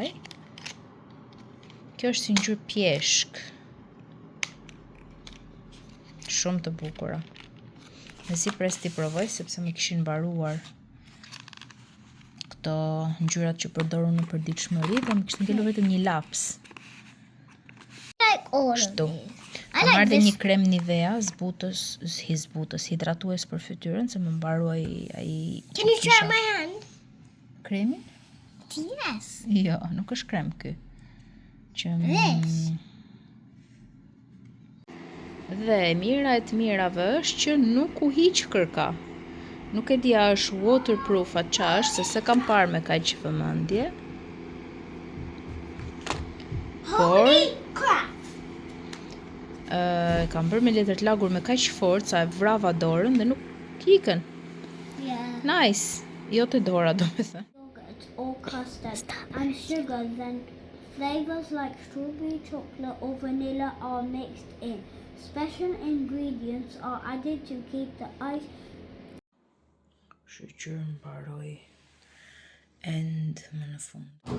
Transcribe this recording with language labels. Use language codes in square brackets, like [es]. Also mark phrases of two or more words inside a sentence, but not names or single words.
[sq] Kjo është si ngjyrë pjeshk. Shumë të bukura. Me si pres t'i provoj, sepse më kishin mbaruar këto ngjyrat që përdoru në përditshmëri dhe më kishin ngelur vetëm një laps. [en] Like all of [sq] Kështu. [en] these. [sq] Kam marrë dhe një krem Nivea zbutës, hidratues për fytyrën, se më mbaroi ai. [en] Can you try my hand? [sq] Kremin? [en] Yes. [sq] Jo, nuk është krem ky. [en] This. [sq] Dhe e mira e të mirave është që nuk u hiq kërka. Nuk e di a është waterproof a qa është, se se kam parë me kaq vëmendje. [en] Holy crap. [sq] Kam bërë me letër të lagur me kaq forcë, sa e vrava dorën dhe nuk ikën. [en] Yeah. Nice. [sq] Jo të dora, do me thënë. [en] Yogurt or custard and sugar, then flavors like strawberry, chocolate or vanilla are mixed in. Special ingredients are added to keep the ice. [sq] Sheqer mbaroi end më në fund.